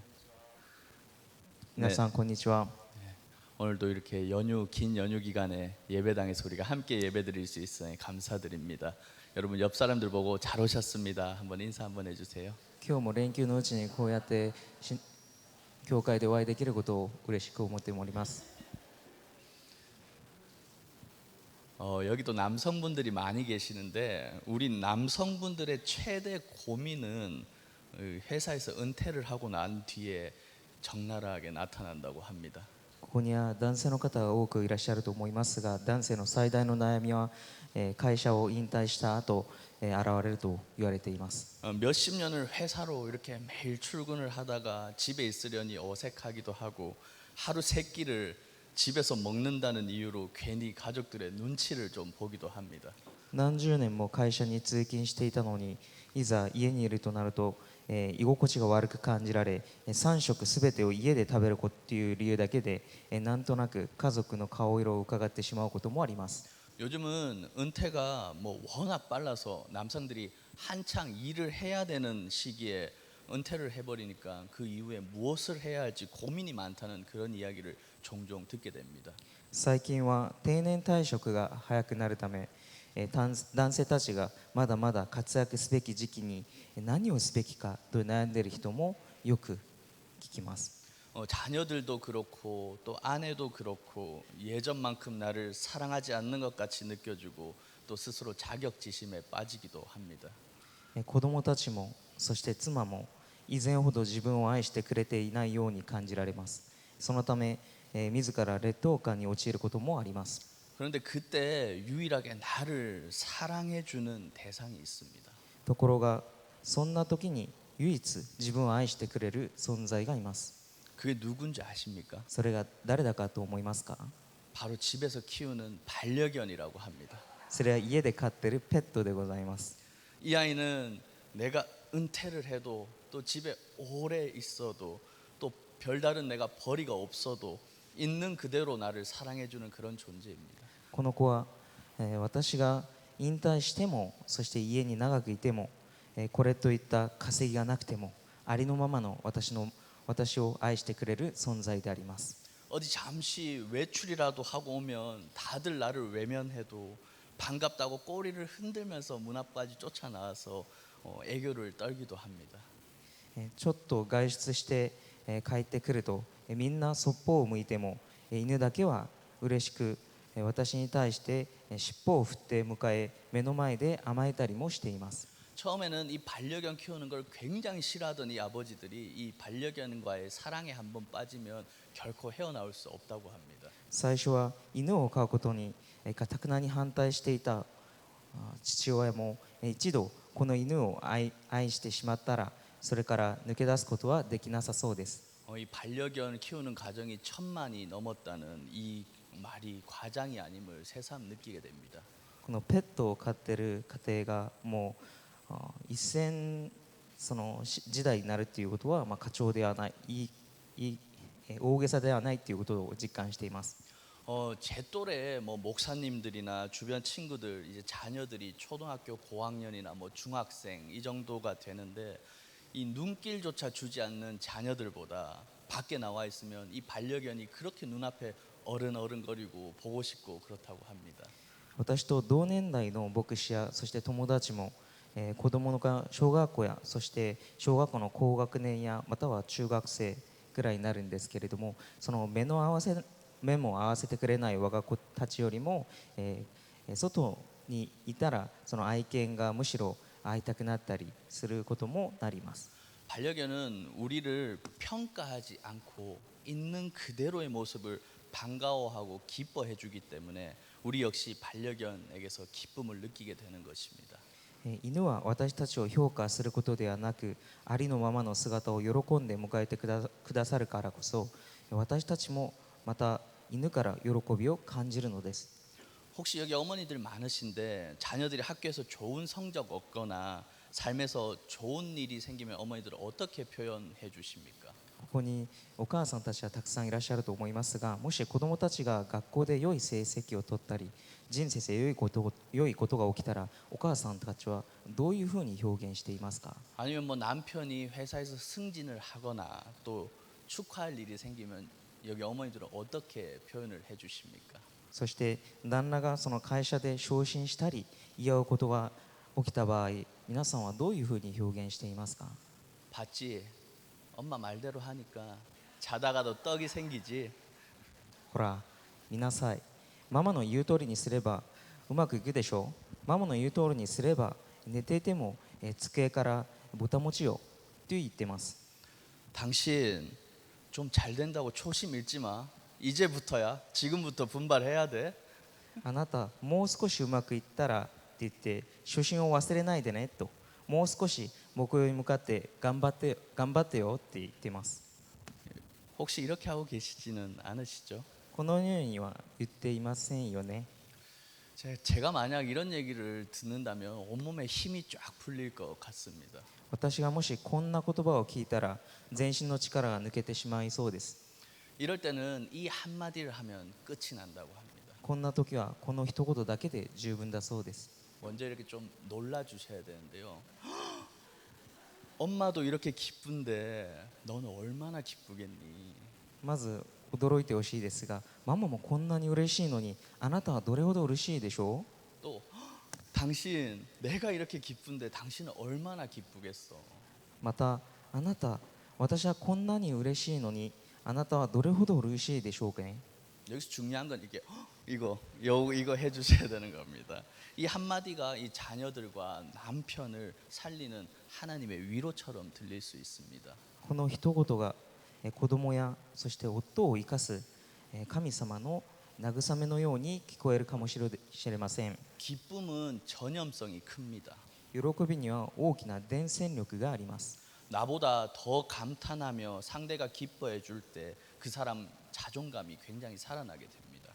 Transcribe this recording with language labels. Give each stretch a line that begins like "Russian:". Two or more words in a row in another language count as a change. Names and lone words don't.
Japanese: 皆さんこんにちは。
Korean: 오늘도 이렇게 긴 연휴 기간에 예배당에서 우리가 함께 예배드릴 수 있으니 감사드립니다. 여러분 옆 사람들 보고 잘 오셨습니다. 한번 인사 한번 해주세요.
Japanese: 今日も連休のうちにこうやって教会でお会いできることを嬉しく思っております。
Korean: 여기도 남성분들이 많이 계시는데 우리 남성분들의 최대 고민은 회사에서 은퇴를 하고 난 뒤에 적나라하게 나타난다고 합니다.
Japanese: ここには男性の方が多くいらっしゃると思いますが、男性の最大の悩みは会社を引退した後現れると言われています。
Korean: 몇십 년을 회사로 이렇게 매일 출근을 하다가 집에 있으려니 어색하기도 하고 하루 세 끼를 집에서 먹는다는 이유로 괜히 가족들의 눈치를 좀 보기도 합니다.
Japanese: 何十年も会社に通勤していたのに、いざ家にいるとなると居心地が悪く感じられ、3食すべてを家で食べるという理由だけでなんとなく家族の顔色を伺ってしまうこともあります。
Korean: 요즘은 은퇴가 뭐 워낙 빨라서 남성들이 한창 일을 해야 되는 시기에 은퇴를 해버리니까 그 이후에 무엇을 해야 할지 고민이 많다는 그런 이야기를 종종 듣게 됩니다.
Japanese: 最近は定年退職が早くなるため、男性たちがまだまだ活躍すべき時期に何をすべきかと悩んでいる人もよく聞きます。
Korean: 자녀들도 그렇고 또 아내도 그렇고 예전만큼 나를 사랑하지 않는 것 같이 느껴지고 또 스스로 자격지심에 빠지기도 합니다.
Japanese: 子供たちもそして妻も以前ほど自分を愛してくれていないように感じられます。そのため自ら劣等感に陥ることもあります。
Korean: 그런데 그때 유일하게 나를 사랑해주는 대상이 있습니다.
Japanese: ところがそんな時に唯一自分を愛してくれる存在がいます。
Korean: 그게 누군지 아십니까?
Japanese: それが誰だかと思いますか？
Korean: 바로 집에서 키우는 반려견이라고 합니다.
Japanese: それは家で飼ってるペットでございます。
Korean: 이 아이는 내가 은퇴를 해도 또 집에 오래 있어도 또 별다른 내가 벌이가 없어도 있는 그대로 나를 사랑해주는 그런 존재입니다.
Japanese: この子は私が引退しても、そして家に長くいても、これといった稼ぎがなくてもありのままの私を愛してくれる存在であります。
Korean: 어디 잠시 외출이라도 하고 오면 다들 나를 외면해도 반갑다고 꼬리를 흔들면서 문 앞까지 쫓아나와서 애교를 떨기도 합니다.
Japanese: ちょっと外出して帰ってくるとみんなそっぽを向いても、犬だけは嬉しく私に対して尻尾を振って迎え、目の前で甘えたりもしています。
Korean: 처음에는 이 반려견 키우는 걸 굉장히 싫어하던 이 아버지들이 이 반려견과의 사랑에 한번 빠지면 결코 헤어나올 수 없다고 합니다.
Japanese: 最初は犬を飼うことに頑なに反対していた父親も一度この犬を愛してしまったら、それから抜け出すことはできなさそうです。
Korean: 이 반려견 키우는 가정이 1000만이 넘었다는 이 말이 과장이 아님을 새삼 느끼게 됩니다.
Japanese: このペットを飼ってる家庭がもう一線その時代になるっていうことは、過長ではない、大げさではないっていうことを実感しています。
Korean: 제 또래 뭐 목사님들이나 주변 친구들 이제 자녀들이 초등학교 고학년이나 뭐 중학생 이 정도가 되는데 이 눈길조차 주지 않는 자녀들보다 밖에 나와 있으면 이 반려견이 그렇게 눈앞에 어른어른거리고 보고 싶고 그렇다고 합니다.
Japanese: 私と同年代の牧師やそして友達も、子供の小学校やそして小学校の高学年やまたは中学生くらいになるんですけれども、その目も合わせてくれない我が子たちよりも、外にいたらその愛犬がむしろ会いたくなったりすることもなります。
Korean: 반려견은 우리를 평가하지 않고 있는 그대로의 모습을 반가워하고 기뻐해 주기 때문에 우리 역시 반려견에게서 기쁨을 느끼게 되는 것입니다.
Japanese: 犬は私たちを評価することではなく、ありのままの姿を喜んで迎えてくださるからこそ、私たちもまた犬から喜びを感じるのです。
Korean: 혹시 여기 어머니들 많으신데 자녀들이 학교에서 좋은 성적 얻거나 삶에서 좋은 일이 생기면 어머니들은 어떻게 표현해 주십니까?
Japanese: ここにお母さんたちはたくさんいらっしゃると思いますが、もし子どもたちが学校で良い成績を取ったり人生で良いことが起きたら、お母さんたちはどういうふうに表現していますか？
Korean: 아니면 뭐 남편이 회사에서 승진을 하거나 또 축하할 일이 생기면 여기 어머니들은 어떻게 표현을 해 주십니까?
Japanese: そして旦那がその会社で昇進したり祝うことが起きた場合、皆さんはどういうふうに表現していますか？
Korean: 봤지? 엄마 말대로 하니까 자다가도 떡이 생기지.
Japanese: ほら見なさい、ママの言う通りにすればうまくいくでしょう。ママの言う通りにすれば寝ていても机からぼたもちよと言ってます。
Korean: 당신 좀 잘 된다고 초심 잃지 마. 이제부터야. 지금부터 분발해야 돼.
Japanese: あなたもう少しうまくいったらって言って初心を忘れないでねと、もう少し目標に向かって頑張ってよって言ってます。
Korean: 혹시 이렇게 하고 계시지는 않으시죠?
Japanese: このようには言っていませんよね。
Korean: 제가 만약 이런 얘기를 듣는다면 온몸에 힘이 쫙 풀릴 것 같습니다.
Japanese: 私がもしこんな言葉を聞いたら全身の力が抜けてしまいそうです。
Korean: 이럴 때는 이 한마디를 하면 끝이 난다고 합니다.
Japanese: こんな時はこの一言だけで十分だそうです。
Korean: 먼저 이렇게 좀 놀라 주셔야 되는데요. 엄마도 이렇게 기쁜데 너는 얼마나 기쁘겠니?
Japanese: まず驚いてほしいですが、ママもこんなに嬉しいのにあなたはどれほど嬉しいでしょう。
Korean: 또 당신 내가 이렇게 기쁜데 당신은 얼마나 기쁘겠어?
Japanese: またあなた、私はこんなに嬉しいのにあなたはどれほど嬉しいでしょうかね。
Korean: 여기서 중요한 건 이거 해주셔야 되는 겁니다. 이 한마디가 이 자녀들과 남편을 살리는 하나님의 위로처럼 들릴 수 있습니다.
Japanese: この一言が子供やそして夫を生かす神様の慰めのように聞こえるかもしれません。
Korean: 기쁨은 전염성이 큽니다.
Japanese: 喜びには大きな伝染力があります。
Korean: 나보다 더 감탄하며 상대가 기뻐해 줄 때 그 사람 자존감이 굉장히 살아나게 됩니다.